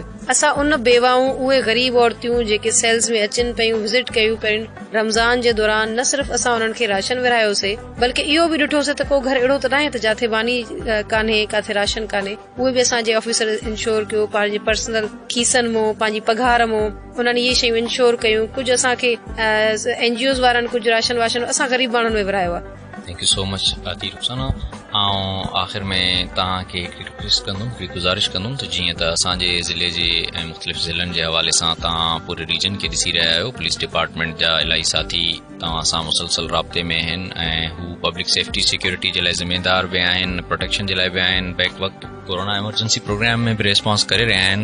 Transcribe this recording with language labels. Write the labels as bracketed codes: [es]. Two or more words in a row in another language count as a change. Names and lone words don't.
[sd] असां उन बेवाऊं, उहे ग़रीब औरतियूं जेके सेल्स में अचनि पयूं, विज़िट कयूं पियूं रमज़ान जे दौरान, न सिर्फ़ असां उन्हनि खे राशन विरायोसीं, बल्कि इहो बि ॾिठोसीं त को घर अहिड़ो त नाहे त जिथे बानी कान्हे, काथे राशन कान्हे, उहे बि असांजे ऑफिसर इंश्योर कयो, पंहिंजे पर्सनल खीसनि मां, पंहिंजी पघार मां उन्हनि इहे शयूं इंश्योर कयूं। कुझु असांखे NGOs वारनि कुझु राशन वाशन असां ग़रीब माण्हुनि में विरायो आहे। [en] thank you so much [sd] आती रुखसाना। ऐं आख़िर में तव्हांखे हिकिड़ी रिक्वेस्ट कंदुमि, हिकिड़ी गुज़ारिश कंदुमि त जीअं त असांजे ज़िले जे ऐं मुख़्तलिफ़ ज़िलनि जे हवाले सां तव्हां पूरे रीजन खे ॾिसी रहिया आहियो, [en] police department [sd] जा इलाही साथी तव्हां सां मुसलसल राब्ते में आहिनि ऐं हू [en] public safety security [sd] जे लाइ ज़िम्मेदार बि आहिनि, प्रोटेक्शन जे लाइ बि आहिनि, बैक वक़्तु [en] corona emergency programme [sd] में बि रिस्पॉन्स करे रहिया आहिनि।